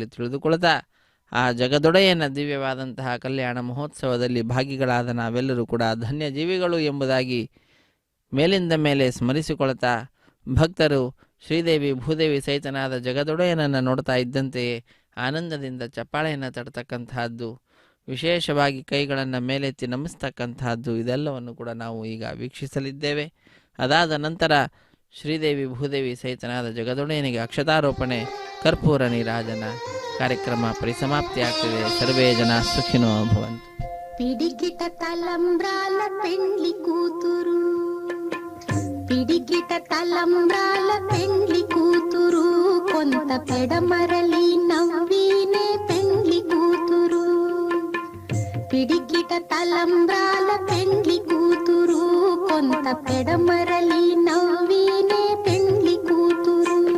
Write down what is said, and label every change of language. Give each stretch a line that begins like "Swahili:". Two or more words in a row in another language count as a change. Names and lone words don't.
Kannada: ತಿಳಿದುಕೊಳ್ತಾ ಆ ಜಗದೊಡೆಯನ ದಿವ್ಯವಾದಂತಹ ಕಲ್ಯಾಣ ಮಹೋತ್ಸವದಲ್ಲಿ ಭಾಗಿಗಳಾದ ನಾವೆಲ್ಲರೂ ಕೂಡ ಧನ್ಯ ಜೀವಿಗಳು ಎಂಬುದಾಗಿ ಮೇಲಿಂದ ಮೇಲೆ ಸ್ಮರಿಸಿಕೊಳ್ತಾ ಭಕ್ತರು ಶ್ರೀದೇವಿ ಭೂದೇವಿ ಸಹಿತನಾದ ಜಗದೊಡೆಯನನ್ನು ನೋಡ್ತಾ ಇದ್ದಂತೆಯೇ ಆನಂದದಿಂದ ಚಪ್ಪಾಳೆಯನ್ನು ತಡ್ತಕ್ಕಂತಹದ್ದು, ವಿಶೇಷವಾಗಿ ಕೈಗಳನ್ನು ಮೇಲೆತ್ತಿ ನಮಿಸ್ತಕ್ಕಂತಹದ್ದು, ಇದೆಲ್ಲವನ್ನು ಕೂಡ ನಾವು ಈಗ ವೀಕ್ಷಿಸಲಿದ್ದೇವೆ. ಅದಾದ ನಂತರ ಶ್ರೀದೇವಿ ಭೂದೇವಿ ಸಹಿತನಾದ ಜಗದೊಡೆಯನಿಗೆ ಅಕ್ಷತಾರೋಪಣೆ ಕರ್ಪೂರ ನೀರಾಜನ ಕಾರ್ಯಕ್ರಮ ಪರಿಸಮಾಪ್ತಿಯಾಗ್ತದೆ.
Sanskrit: ಸರ್ವೇ ಜನ ಸುಖಿನೋ ಭವಂತು.
Telugu: పిడికిట తలంబ్రాల పెండ్లి కూతురు, పిడికిట తలంబ్రాల పెండ్లి కూతురు, కొంత పెడమరలి నవ్వినే పెండ్లి కూతురు. పిడికిట తలంబ్రాల పెండ్లి కూతురు, కొంత పెడమరలి నవ్వినే పెండ్లి కూతురు.